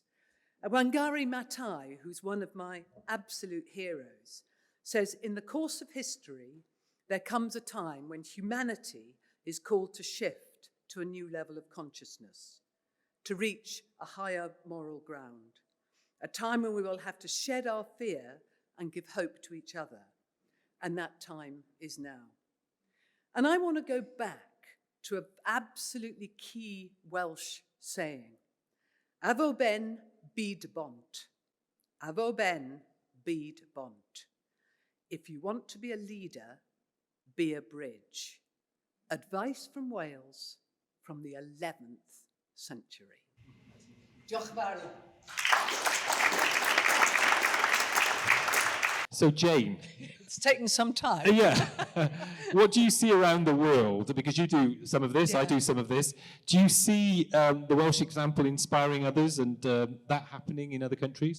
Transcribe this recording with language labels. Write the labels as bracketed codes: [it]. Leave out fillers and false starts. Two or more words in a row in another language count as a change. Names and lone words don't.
[en] Wangari Maathai, who's one of my absolute heroes, says, in the course of history, there comes a time when humanity is called to shift to a new level of consciousness, to reach a higher moral ground, a time when we will have to shed our fear and give hope to each other. And that time is now. And I want to go back to an absolutely key Welsh saying, [cy] Avo ben byd bont. Avo ben byd bont. [en] If you want to be a leader, be a bridge. Advice from Wales from the 11th century. [cy] Diolch yn fawr. [en] So Jane. It's taken some time. Yeah. What do you see around the world? Because you do some of this, I do some of this. Do you see the Welsh example inspiring others and that happening in other countries?